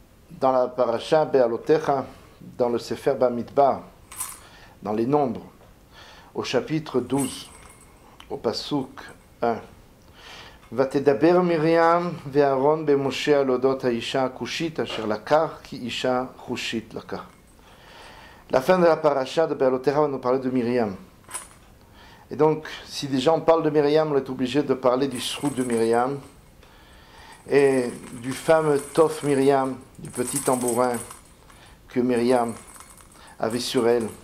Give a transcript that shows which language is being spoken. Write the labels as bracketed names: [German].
[French] dans la paracha Be'alotecha, dans le Sefer Bamidbar, dans les Nombres, au chapitre 12, au pasuk 1. [Hebrew] ותדבר מרים ואהרון במשה על אודות האישה הכושית אשר לקח כי אישה חושית לקח. [French] La fin de la paracha de Be'alotecha va nous parler de Myriam. Et donc, si déjà on parle de Myriam, on est obligé de parler du srout de Myriam et du fameux Tof Myriam, du petit tambourin que Myriam avait sur elle.